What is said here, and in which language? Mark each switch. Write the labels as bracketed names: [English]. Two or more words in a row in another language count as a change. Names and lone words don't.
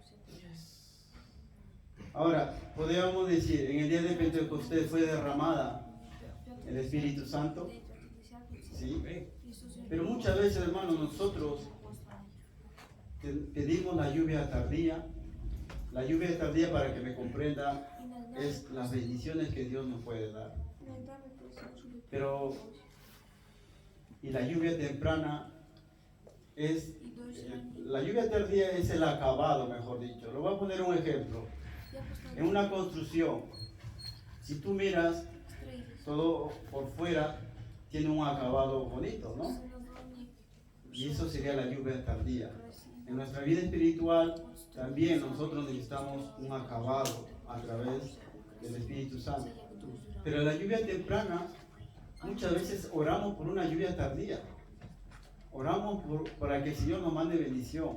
[Spanish] Ahora, podríamos decir, en el día de Pentecostés fue derramada el Espíritu Santo, ¿sí? Pero muchas veces, hermanos, nosotros pedimos la lluvia tardía. La lluvia tardía, para que me comprenda, es las bendiciones que Dios nos puede dar. [Russian] Иногда мы просим, чтобы [Spanish] Pero- [Russian] передалось. [Spanish] Y la lluvia temprana es, [Russian] И дождь ранний. [Spanish] la lluvia tardía es el acabado, mejor dicho. Le voy a poner un ejemplo. [Russian] Я поставлю [Spanish] En una construcción, si tú miras, [Russian] строительство. [Spanish] todo por fuera tiene un acabado bonito, ¿no? [Ukrainian] Все назовні [Spanish] Y eso sería la lluvia tardía. [Ukrainian] красиво. [Spanish] En nuestra vida espiritual también nosotros necesitamos un acabado a través del Espíritu Santo. Pero la lluvia temprana, muchas veces oramos por una lluvia tardía. Oramos para que el Señor nos mande bendición.